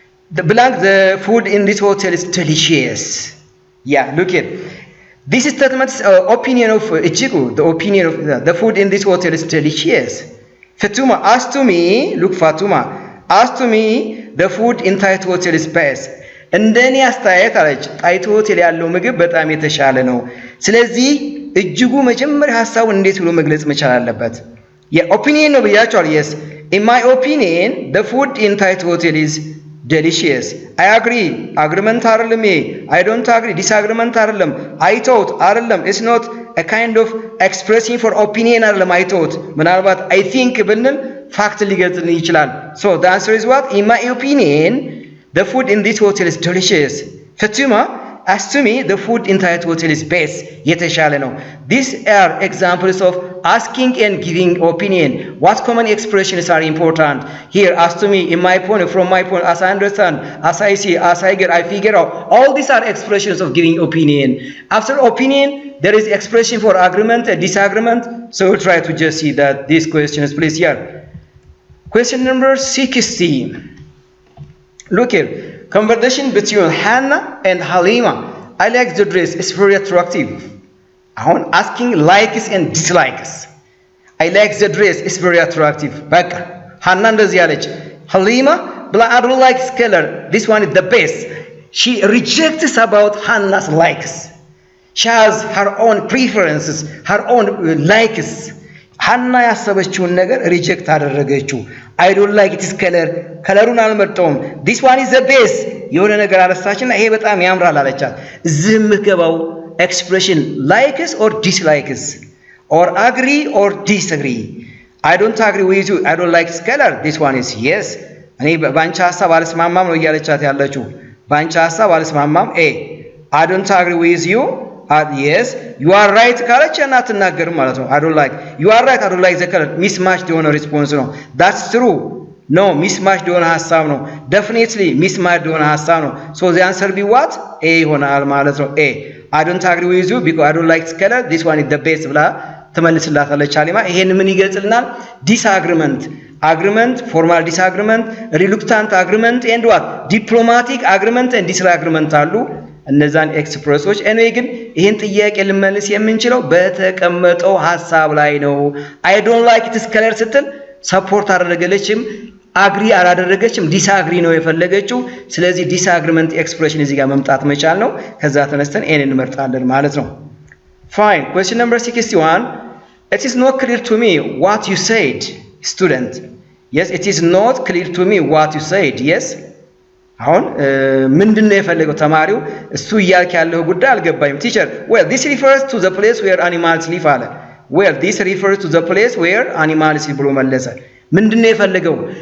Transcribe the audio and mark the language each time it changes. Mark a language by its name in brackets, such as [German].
[English] The food in this hotel is delicious. Yeah, look at this statement's opinion of Ejigu. The opinion of the food in this hotel is delicious. Fatima asked to me, look Fatima asked to me the food in Thai hotel is best. [Amharic] እንደኔ አስተያየት አለች ጣይቱ ሆቴል ያለው ምግብ በጣም የተሻለ ነው። ስለዚህ እጅጉ መጀመሪያ ሐሳቡን እንዴት ብሎ መግለጽ መቻል አለበት? የኦፒኒየን ነው ብያቸዋል። yes, in my opinion the food in Thai hotel is [English] delicious. I agree. [Amharic] Agreement አይደለም ይሄ. [English] I don't agree. Disagreement [Amharic] አይደለም. [English] I thought አይደለም. It's not a kind of expressing for opinion አይደለም. I thought. [Amharic] ምናልባት [English] I think [Amharic] ብንል fact ሊገልጽልን ይችላል. [English] So the answer is what? In my opinion, the food in this hotel is delicious. Fatima, as to me, the food in that hotel is best. [Amharic] የተሻለ ነው. [English] These are examples of asking and giving opinion. What common expressions are important? Here, as to me, in my point, from my point, as I understand, as I see, as I get, I figure out. All these are expressions of giving opinion. After opinion, there is expression for agreement and disagreement. So we'll try to just see that these questions, please, here. Question number 60. Look here. Conversation between Hannah and Halima. I like the dress. It's very attractive. I'm asking likes and dislikes. I like the dress. It's very attractive. But Hannah does yalech. Halima, I don't like this color. This one is the best. She rejects about Hannah's likes. She has her own preferences, her own likes. Hannah [Amharic] ያሰበችውን ነገር ሪጀክት አደረገችው. [English] I don't like this color. [Amharic] ከለሩን አልመርጠውም. [English] This one is the best. [Amharic] የሆነ ነገር አነሳችና ይሄ በጣም ያምራል አለቻት. እዚህ የምገባው [English] expression likes or dislikes or agree or disagree. I don't agree with you. I don't like this color. This one is yes. [Amharic] እኔ ባንቺ ሐሳብ አልስማማም ነው እያለቻት ያለችው. ባንቺ ሐሳብ አልስማማም. [English] I don't agree with you. Yes, you are right [Amharic] ካለች እና አትናገርም ማለት ነው. [English] I don't like. You are right. I don't like the color. [Amharic] Mismatched የሆነ ሪስፖንስ ነው. [English] That's true. [Amharic] No, mismatched የሆነ ሐሳብ ነው. Definitely mismatched የሆነ ሐሳብ ነው. [English] So the answer be what? A [Amharic] ይሆናል ማለት ነው. [English] A. I don't agree with you because I don't like this color. This one is the best [Amharic] ብላ ትመልስላታለች አሊማ። ይሄን ምን ይገልጽልናል? [English] Disagreement. Agreement, formal disagreement, reluctant agreement and what? Diplomatic agreement and disagreement [Amharic] አሉ። እነዛን ኤክስፕረሶች እኔ ግን ይሄን ጥያቄ ልመልስ የምንችለው በተቀመጠው ሐሳብ ላይ ነው። [English] I don't like this color [Amharic] ስትል ሰፖርት አደረገለችም አግሪ አላደረገችም ዲስአግሪ ነው የፈለገችው። ስለዚህ ዲስአግሪመንት ኤክስፕሬሽን እዚህ ጋር መምጣት መቻል ነው። ከዛ ተነስተን ኤን እንመርጣለን ማለት ነው። Fine. [English] Question number 61. It is not clear to me what you said, student. Yes, it is not clear to me what you said. Yes. [Amharic] አሁን ምንድነው የፈለገው ተማሪው? እሱ እያልክ ያለው ጉዳይ አልገባኝም ቲቸር። [English] Well, this refers to the place where animals live [Amharic] አለ። Well, this refers to the place where animals live ብሎ መለሰ። ምንድነው የፈለገው?